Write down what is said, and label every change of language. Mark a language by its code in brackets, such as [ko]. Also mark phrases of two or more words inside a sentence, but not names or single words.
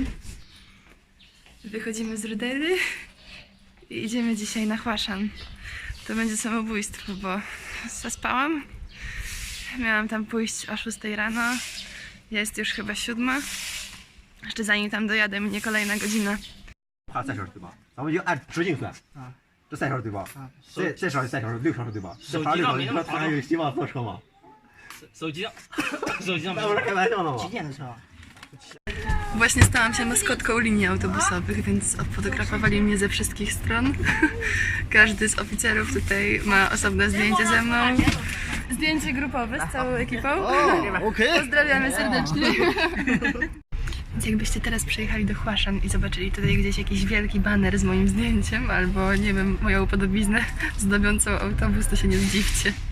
[pl] Wychodzimy z Rudery i idziemy dzisiaj na Huashan. To będzie samobójstwo, bo zaspałam. Miałam tam pójść o 6 rano. Jest już chyba 7. Jeszcze zanim tam dojadę, minie kolejna godzina. [zh] 3 小时对吧？咱们就按直径算啊，这3小时对吧？这少3小时，6小时对吧？这还6小时，你说他还有希望坐车吗？手机上那不是开玩笑呢吗？几点的车？ [pl] Właśnie stałam się maskotką linii autobusowych, więc odfotografowali mnie ze wszystkich stron. Każdy z oficerów tutaj ma osobne zdjęcie ze mną. Zdjęcie grupowe z całą ekipą. Pozdrawiamy serdecznie. Więc jakbyście teraz przyjechali do Huashan i zobaczyli tutaj gdzieś jakiś wielki baner z moim zdjęciem, albo nie wiem, moją podobiznę zdobiącą autobus, to się nie zdziwcie.